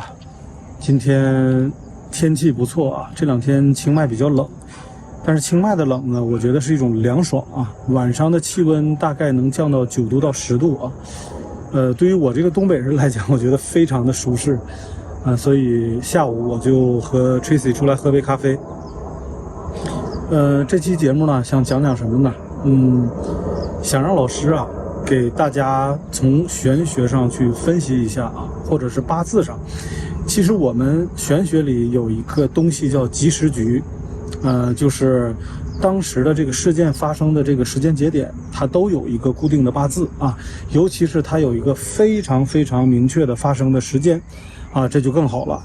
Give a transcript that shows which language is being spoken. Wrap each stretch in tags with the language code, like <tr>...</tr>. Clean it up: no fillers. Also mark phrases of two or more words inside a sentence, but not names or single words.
<zh>今天天气不错啊，这两天清迈比较冷，但是清迈的冷呢，我觉得是一种凉爽啊。晚上的气温大概能降到9度到10度啊。对于我这个东北人来講，我覺得非常的舒適啊，所以下午我就和 Tracy 出來喝杯咖啡。這期節目呢，想講講什麼呢？想讓老師啊，給大家從玄學上去分析一下啊，或者是八字上。其實我們玄學裡有一個東西叫吉時局，就是當時的這個事件發生的這個時間節點，它都有一個固定的八字啊，尤其是它有一個非常非常明確的發生的時間啊，這就更好了。</zh>